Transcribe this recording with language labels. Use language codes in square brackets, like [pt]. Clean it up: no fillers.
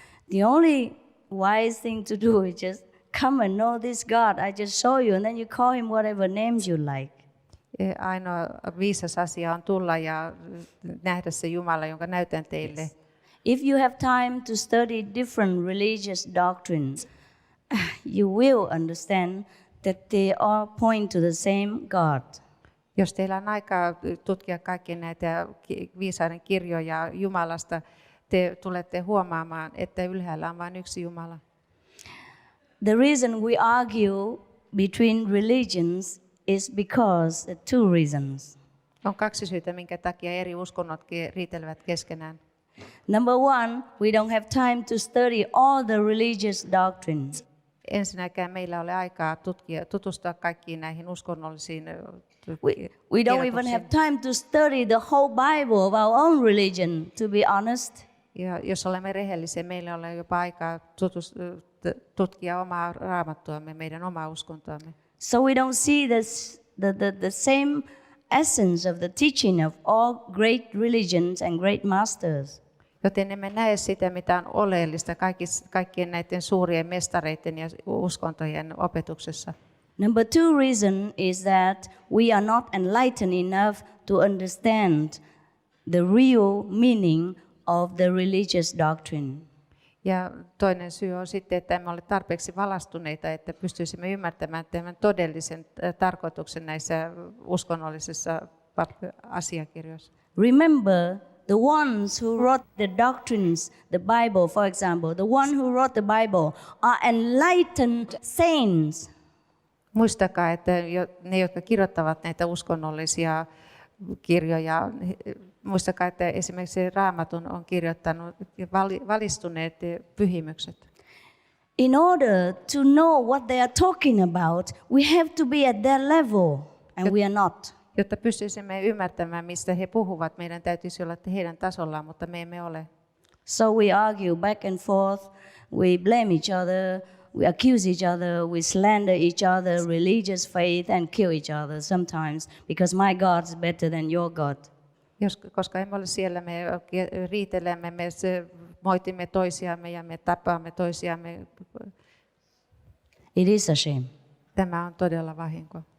[en] The only wise thing to do is just come and know this God. I just show you, and then you call him whatever names you like. [fi] Ainoa viisas asia on tulla ja nähdä se Jumala, jonka näytän teille. [en] If you have time to study different religious doctrines, you will understand that they all point to the same God. [fi] Jos teillä on aikaa tutkia kaikkia näitä viisaiden kirjoja Jumalasta, te tulette huomaamaan, että ylhäällä on vain yksi Jumala. [en] The reason we argue between religions is because two reasons. [fi] On kaksi syytä, minkä takia eri uskonnot riitelevät keskenään. [en] Number one, we don't have time to study all the religious doctrines. [fi] ensinnäkään meillä ole aikaa tutustua kaikkiin näihin uskonnollisiin [en] We don't even have time to study the whole Bible of our own religion, to be honest. [fi] Ja jos olemme rehellisiä, meillä on jopa aikaa tutkia omaa raamattuamme, meidän omaa uskontoamme. [en] So we don't see the same essence of the teaching of all great religions and great masters. [fi] Joten emme näe sitä, mitä on oleellista kaikkien näiden suurien mestareiden ja uskontojen opetuksessa. [en] Number 2 reason is that we are not enlightened enough to understand the real meaning of the religious doctrine. [fi] Ja toinen syy on sitten, että emme ole tarpeeksi valastuneita, että pystyisimme ymmärtämään tämän todellisen tarkoituksen näissä uskonnollisissa asiakirjoissa. [en] Remember, the ones who wrote the doctrines, the Bible, for example, the one who wrote the Bible are enlightened saints. [fi] Muistakaa, että ne, jotka kirjoittavat näitä uskonnollisia kirjoja, muistakaa, että esimerkiksi Raamatun on kirjoittanut valistuneet pyhimykset. [en] In order to know what they are talking about, we have to be at their level, and we are not. [fi] Jotta pystyisimme ymmärtämään, mistä he puhuvat, meidän täytyisi olla heidän tasollaan, mutta me emme ole. [en] So we argue back and forth, we blame each other, we accuse each other, we slander each other, religious faith, and kill each other sometimes, because my God is better than your God. [fi] Koska emme ole siellä, me riitelemme, me moitimme toisiamme ja me tapaamme toisiamme. [en] It is a shame. [fi] Tämä on todella vahinko.